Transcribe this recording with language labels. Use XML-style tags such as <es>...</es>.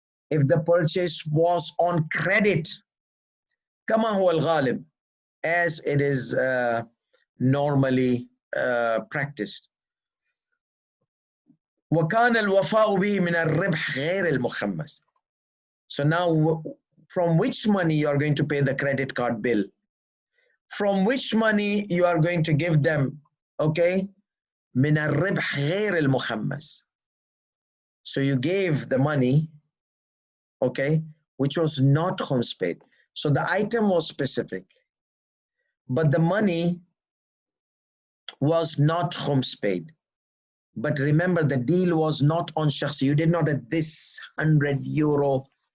<en>If the purchase was on credit,</en> <ar>كما هو الغالب,</ar> <en>as it is normally practiced.</en> <ar>وكان الوفاء به من الربح غير المخمس.</ar> <en>So now, from which money you are going to pay the credit card bill? From which money you are going to give them?</en> <ar>Okay, من الربح غير المخمس.</ar> <en>So you gave the money, okay, which was not khums paid. So the item was specific, but the money was not khums paid. But remember, the deal was not on shakhsi. You did not at this 100 euro.</en>